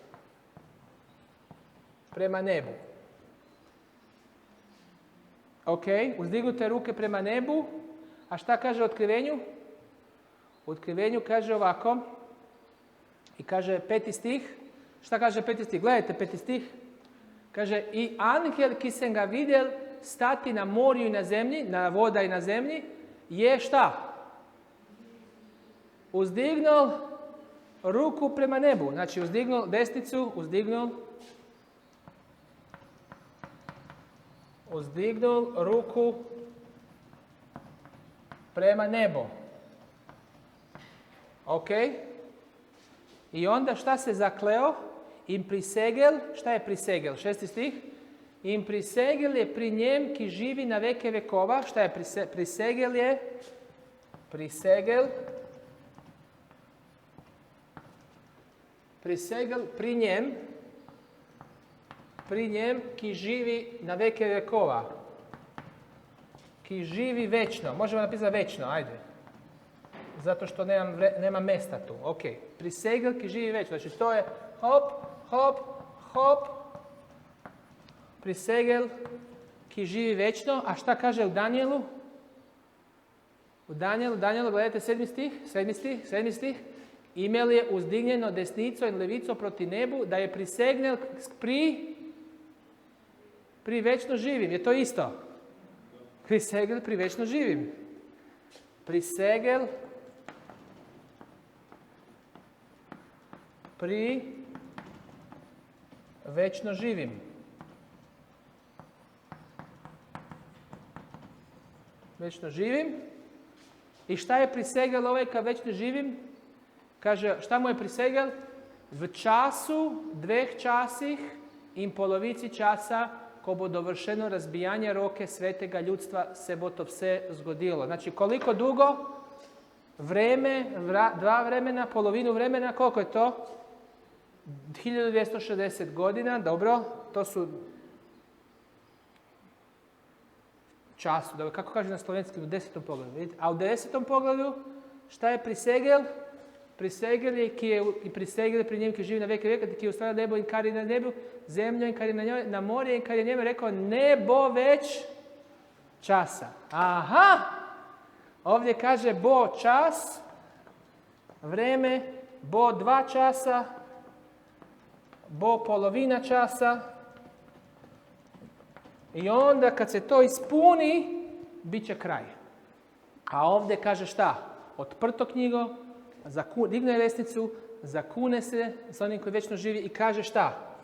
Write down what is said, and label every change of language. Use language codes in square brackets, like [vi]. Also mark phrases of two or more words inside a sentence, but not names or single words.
[sr] Prema nebu. Ok. Uzdignute ruke prema nebu. A šta kaže u Otkrivenju? U Otkrivenju kaže ovako. I kaže 5. stih. Šta kaže 5. stih? Gledajte 5. stih. [sl] Kaže, i angel ki sem ga vidjel stati na morju i na zemlji, na voda i na zemlji, je šta? [sr] Uzdignul ruku prema nebu. Znači, uzdignul desnicu, uzdignul ruku prema nebu. Ok? I onda šta se zakleo? [sl] Im prisegel, šta je prisegel? [sr] 6. stih. [sl] Im prisegel je pri njem ki živi na veke vekova. [sr] Šta je prisegel je? [sl] Prisegel pri njem ki živi na veke vekova. Ki živi večno. [sr] Možemo napisati večno, ajde. Zato što nema mesta tu. Ok. Prisegel ki živi večno. Znači to je hop. [sl] Prisegel ki živi večno. [sr] A šta kaže u Danielu? U Danielu, gledajte 7. stih. [sl] Imel je uzdignjeno desnico in levico proti nebu, da je prisegnel pri večno živim. [sr] Je to isto? [sl] Prisegel pri večno živim. Prisegel pri večno živim. Večno živim. [sr] I šta je prisegel ovaj ka večno živim? Kaže, šta mu je prisegel? [sl] V času, 2 časih in polovici časa, ko bo dovršeno razbijanje roke svetega ljudstva, se bo to vse zgodilo. [sr] Znači, koliko dugo? Vreme, 2 vremena, polovinu vremena, koliko je to? 1260 godina, dobro, to su času, dobro, kako kaže na slovenskom, u 10. poglavlju, vidite? A u 10. poglavlju, šta je prisegel? [sl] Prisegel je, ki je i prisegel pri njem, ki živi na veke veka, ki je ustvaril nebo in kar je na nebu, zemljo in kar je na njoj, na morje in kar je njemu rekao, ne bo več časa. Aha! [sr] Ovdje kaže bo čas, vreme, bo 2 časa, bo polovina časa. I onda kad se to ispuni, bit će kraj. A ovdje kaže šta? [sl] Otprto knjigo, [sr] digne desnicu, zakune se sa onim koji vječno živi i kaže šta?